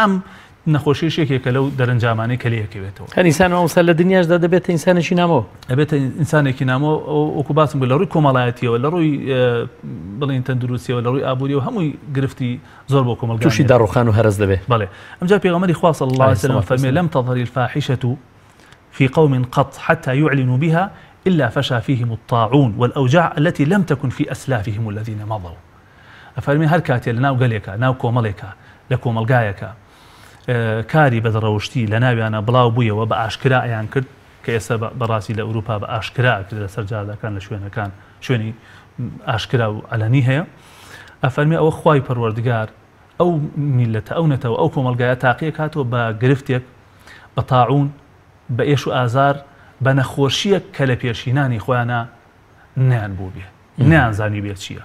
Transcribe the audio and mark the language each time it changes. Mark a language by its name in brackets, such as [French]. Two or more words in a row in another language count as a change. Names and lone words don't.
[Central Kurdish] ئەم نەخۆشیش یەکێکە لەو دەرەنجامانەی کە لێیەکەوێتەوە. هەر ئینسان ئەوسا لە دنیاشدا دەبێتە ئینسانێکی نامەوە، ئەبێتە ئینسانێکی نامەوە. وەکو باسم بوو لە ڕووی کۆمەڵایەتیەوە، لە ڕووی بڵین تەندروستیەوە، لە ڕووی ئابووریەوە هەمووی گرفتی زۆر بۆ کۆمەلگار تووشی داڕوخان و هەرس دەبێت. بەڵێ ئەمجا پێغەمبەری خوا [Arabic] صلی الله علیه وسلم فەرمێ لەم تەظهر الفاحشة في قوم قط حتى يعلنوا بها إلا فشى فيهم الطاعون والأوجاع التي لم تكن في أسلافهم الذين مضوا. [Central Kurdish] أفرمي هر كاتي لناو قليكا ناو كومليكا لكوملقايكا کاری بەدڕەوشتی لە ناویانە بڵاو بوویەوە بە ئاشکرایان کرد کە ئێستا بەڕاستی لە ئەوروپا بە ئاشکرا کرد لە سەرجادەکان لە شوێنەکان شوێنی ئاشکرا و ئەلەنی هەیە. ئەفەرمێ ئەوە خوای پەروەردگار ئەو میلەتە ئەو نەتەوە ئەو کۆمەلگایە تاقیە کاتەوە بە گرفتێک، بە تاعون، بە ئێش و ئازار، بە نەخۆشیەک کە لە پێشینانی خۆیانە نیان بوو بێ، نیانزانی بێت چییە.